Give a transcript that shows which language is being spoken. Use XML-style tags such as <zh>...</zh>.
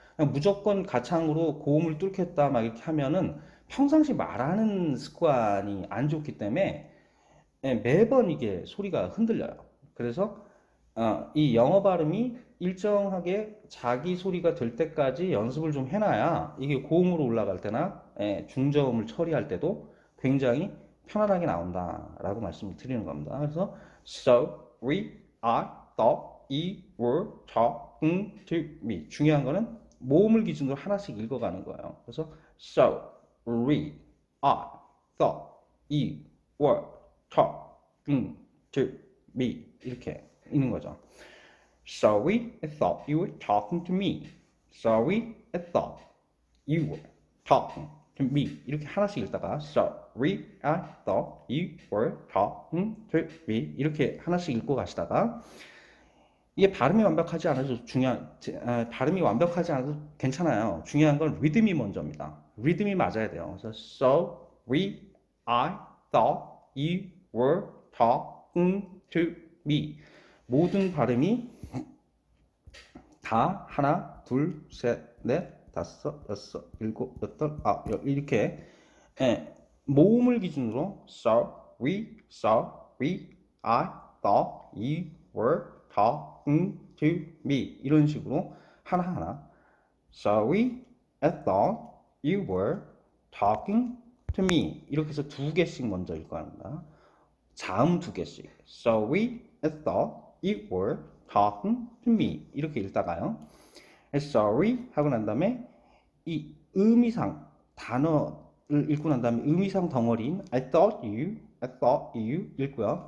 <ko>그냥 무조건 가창으로 고음을 뚫겠다 막 이렇게 하면은 평상시 말하는 습관이 안 좋기 때문에 매번 이게 소리가 흔들려요. 그래서 이 영어 발음이 일정하게 자기 소리가 될 때까지 연습을 좀 해놔야 이게 고음으로 올라갈 때나 중저음을 처리할 때도 굉장히 편안하게 나온다라고 말씀을 드리는 겁니다. 그래서</ko> <en>sorry, I thought you were talking to me.</en> <ko>중요한 거는 모음을 기준으로 하나씩 읽어가는 거예요.</ko> <en>그래서 sorry, I thought you were talking to me.</en> <ko>이렇게 있는 거죠.</ko> <en>Sorry, I thought you were talking to me. Sorry, I thought you were talking to me.</en> <ko>이렇게 하나씩 읽다가</ko> <en>Sorry, I thought you were talking to me.</en> <ko>이렇게 하나씩 읽고 가시다가 이게 발음이 완벽하지 않아도 발음이 완벽하지 않아도 괜찮아요. 중요한 건 리듬이 먼저입니다. 리듬이 맞아야 돼요. 그래서</ko> <en>Sorry, I thought you were talking to me.</en> <ko>모든 발음이 다 하나, 둘, 셋, 넷, 다섯, 여섯, 일곱, 여덟, 아홉 이렇게 모음을 기준으로</ko> <en>sorry, sorry, I thought you were talking to me</en> <ko>이런 식으로 하나하나</ko> <en>sorry, I thought you were talking to me</en> <ko>이렇게 해서 두 개씩 먼저 읽어야 합니다. 자음 두 개씩</ko> <en>sorry, I thought you were talking to me</en> <ko>이렇게 읽다가요. sorry 하고 난 다음에 이 의미상 단어를 읽고 난 다음에 의미상 덩어리인</ko> <en>I thought you</en> <ko>읽고요.</ko>